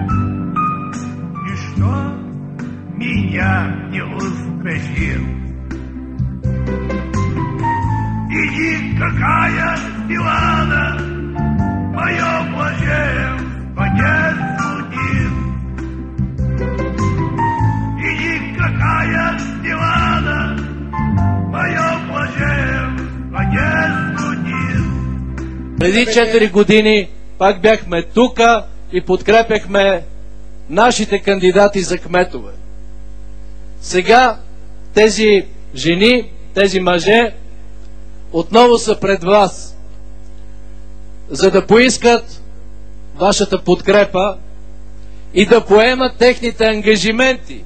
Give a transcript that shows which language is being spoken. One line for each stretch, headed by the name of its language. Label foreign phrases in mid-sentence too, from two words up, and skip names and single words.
Russian: Ничто меня не устрашит, и никакая дивана мое блаженство не судит, и никакая дивана мое блаженство не судит.
Bulgarian: Преди 4 години пак бяхме тука и подкрепяхме нашите кандидати за кметове. Сега тези жени, тези мъже отново са пред вас, за да поискат вашата подкрепа и да поемат техните ангажименти.